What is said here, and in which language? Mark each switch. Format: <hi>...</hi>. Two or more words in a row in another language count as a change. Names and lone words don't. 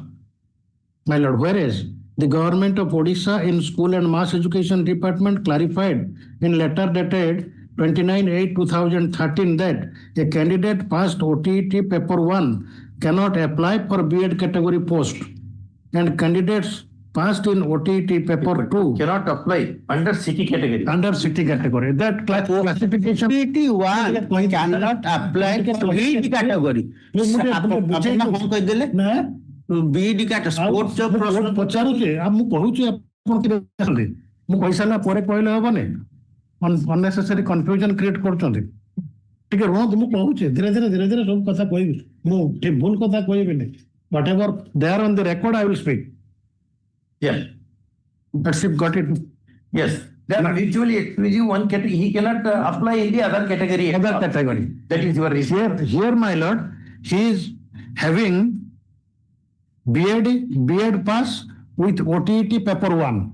<en>My lord, whereas the government of Odisha in School and Mass Education Department clarified in letter dated 29/8/2013 that a candidate passed OTET paper 1 cannot apply for B.Ed category post, and candidates passed in OTET paper 2 cannot apply under city category. Under city category. That classification. OTET 1 cannot apply to B.Ed category. B.Ed category. Sports</en> <or>ପଚାରୁଛି ମୁଁ କହୁଛି ଆପଣ ମୁଁ କହିସାରିଲା ପରେ କହିଲେ ହବନି</or> <en>unnecessary confusion create</en> <or>କରୁଛନ୍ତି ଟିକେ ରୁହନ୍ତୁ ମୁଁ କହୁଛି ଧୀରେ ଧୀରେ ସବୁ କଥା କହିବି ମୁଁ ଭୁଲ କଥା କହିବିନି</or> <en>whatever there on the record I will speak. Yeah. That's it, got it. Yes. That mutually exclusive one category, he cannot apply in the other category. Other category. That is your reason. Here, my lord, he is having B.Ed pass with OTET paper 1.</en>